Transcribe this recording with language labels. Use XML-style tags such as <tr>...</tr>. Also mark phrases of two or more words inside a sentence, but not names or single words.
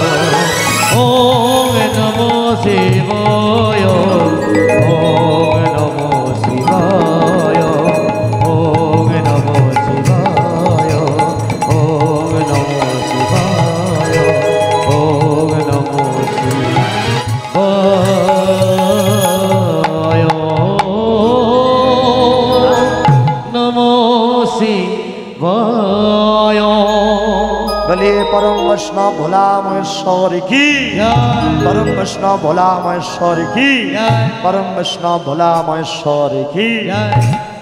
<sa>ওম নমো শিবায়, ওম নমো শিবায়, ওম নমো শিবায়, ওম নমো শিবায়, ওম নমো শিবায়, নমো শিবায়।</sa> <bn>বলে পরম বৈষ্ণব ভোলা মহেশ্বর কি, পরম বৈষ্ণব ভোলা মহেশ্বর কি, পরম বৈষ্ণব ভোলা মহেশ্বর কি।</bn>